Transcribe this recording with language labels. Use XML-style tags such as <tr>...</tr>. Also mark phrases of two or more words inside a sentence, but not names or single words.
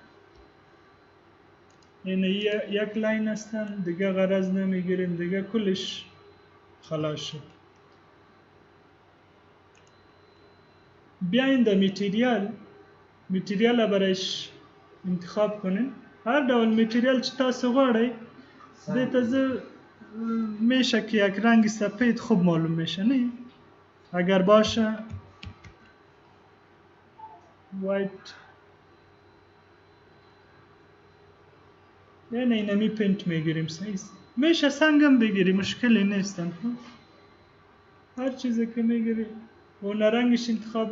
<fa>این یک لاین هستن دیگه غرض نمیگیریم دیگه کلش خلاص شد بیاین در میتریال برایش انتخاب کنین</fa> <ps>هر دول میتریال چه تاسو غواړئ دې ته</ps> <fa>زه میشه که یک رنگ سفید خوب معلوم میشه نه اگر باشه وایت یعنی اینمی پینت میگیریم سایز میشه سنگم بگیری مشکلی نیستن هر چیزی که میگیری اون رنگش انتخاب</fa>